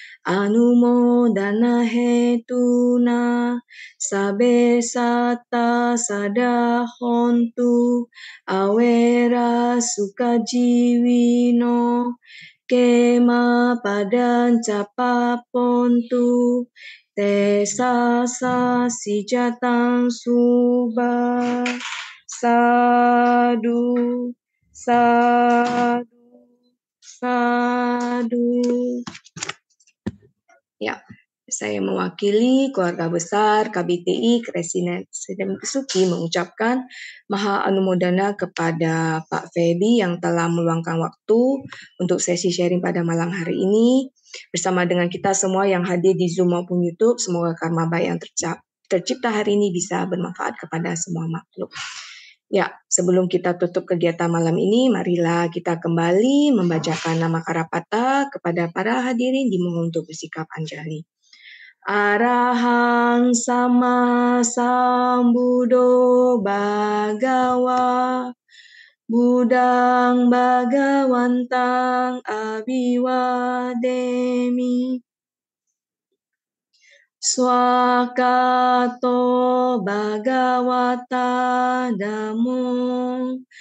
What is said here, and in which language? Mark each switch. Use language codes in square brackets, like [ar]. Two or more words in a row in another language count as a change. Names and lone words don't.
[pi] anumodana hetuna sabe sata sadahontu awera sukajiwino kema padan capapontu te sasa sijatang suba sadu Sadu, sadu. [id] Ya, saya mewakili keluarga besar KBTI Kresinen Kesuki mengucapkan [pi] Maha Anumodana [id] kepada Pak Feby yang telah meluangkan waktu untuk sesi sharing pada malam hari ini bersama dengan kita semua yang hadir di Zoom maupun YouTube. Semoga karma baik yang tercipta hari ini bisa bermanfaat kepada semua makhluk. Ya, sebelum kita tutup kegiatan malam ini, marilah kita kembali membacakan nama Karapata kepada para hadirin dimohon untuk bersikap anjali. [pi] Arahang sama sambuddho bhagawa Budang Bhagawantang Abiwademi Swakato Bhagawata Dhammo